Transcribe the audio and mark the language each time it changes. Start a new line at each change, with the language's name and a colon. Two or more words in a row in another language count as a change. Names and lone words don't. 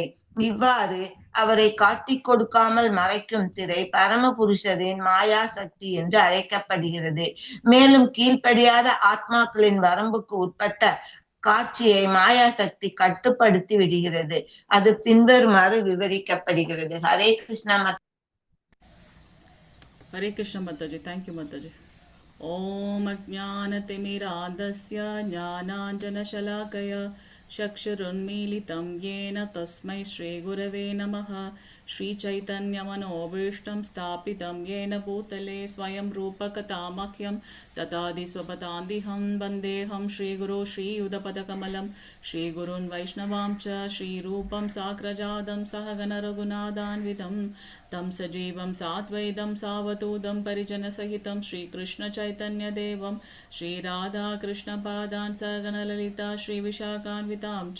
Tamil: இவ்வாறு அவரை காட்டிக் கொடுக்காமல் மறைக்கும் திரை பரமபுருஷரின் மாயா சக்தி என்று அழைக்கப்படுகிறது. மேலும் கீழ்ப்படியாத ஆத்மாக்களின் வரம்புக்கு உட்பட்ட காட்சியை மாயா சக்தி கட்டுப்படுத்தி விடுகிறது. அது பின்வருமாறு விவரிக்கப்படுகிறது.
Sanskrit: हरे कृष्ण.
Hindi: हरे कृष्ण माताजी,
English: thank you माताजी.
Sanskrit: ओम अज्ञानतिमिरान्धस्य ज्ञानाञ्जनशलाकया चक्षुरुन्मीलितं येन तस्मै श्रीगुरवे नमः. श्रीचैतन्यमनोभीष्टं स्थापितं येन भूतले स्वयं रूपकथामह्यं तथादिस्वपदान्तिहं वन्देऽहं श्रीगुरो श्रीयुधपदकमलं श्रीगुरून् वैष्णवां च श्रीरूपं साग्रजातं सहगणरघुनाथान्वितं तं सजीवं साद्वैतं सावधूतं परिजनसहितं श्रीकृष्णचैतन्यदेवं श्रीराधाकृष्णपादान् सहगणललिता श्रीविशाखान्वितां च.